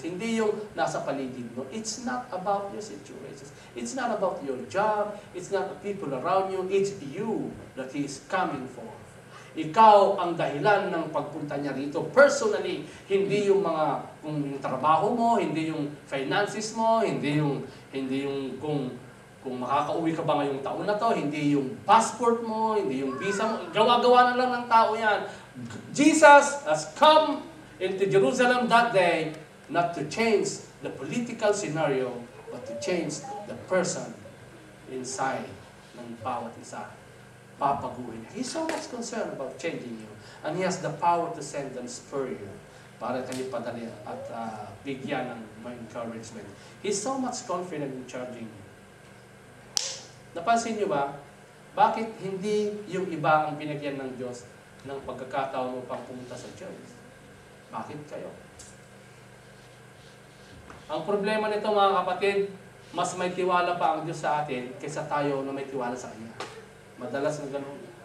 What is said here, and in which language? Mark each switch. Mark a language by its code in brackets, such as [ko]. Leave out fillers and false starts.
[tl] Hindi yung nasa paligid mo. [en] It's not about your situations. It's not about your job. It's not the people around you. It's you that He is coming for. [tl] Ikaw ang dahilan ng pagpunta niya rito. Personally, hindi yung kung yung trabaho mo, hindi yung finances mo, hindi yung kung makakauwi ka ba ngayong taon na to, hindi yung passport mo, hindi yung visa mo. Gawa-gawa na lang ng tao yan. [en] Jesus has come into Jerusalem that day not to change the political scenario, but to change the person inside [tl] ng bawat isa. Papaguhin niya. [en] He's so much concerned about changing you. And He has the power to send and spur you [tl] para kayo padali at bigyan ng [en] encouragement. He's so much confident in charging you. [tl] Napansin niyo ba? Bakit hindi yung iba ang binigyan ng Diyos ng pagkakataon upang pumunta sa church? Bakit kayo? Ang problema nito mga kapatid, mas may tiwala pa ang Diyos sa atin kaysa tayo na may tiwala sa Kanya. Madalas na ganun.